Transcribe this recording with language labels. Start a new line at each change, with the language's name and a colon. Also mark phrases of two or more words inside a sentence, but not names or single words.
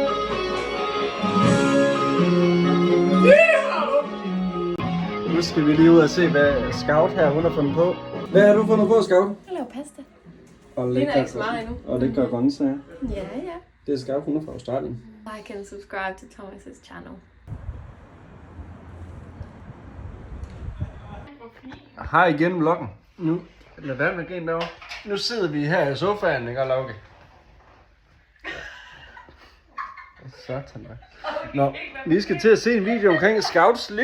Danish: Nu skal vi lige ud og se, hvad Scout her hun har fundet på. Hvad har du fundet på, Scout? Jeg laver pasta. Og Det er ikke så meget endnu. Og lækre grøntsager. Ja. Det er Scout, hun er fra Australien.
English: Like and subscribe to Thomas' channel.
Danish: Hej igen vloggen. Nu, lad være med igen derovre. Nu sidder vi her i sofaen, ikke, og Lauke? Satan da. Nå, vi skal til at se en video omkring Scouts liv.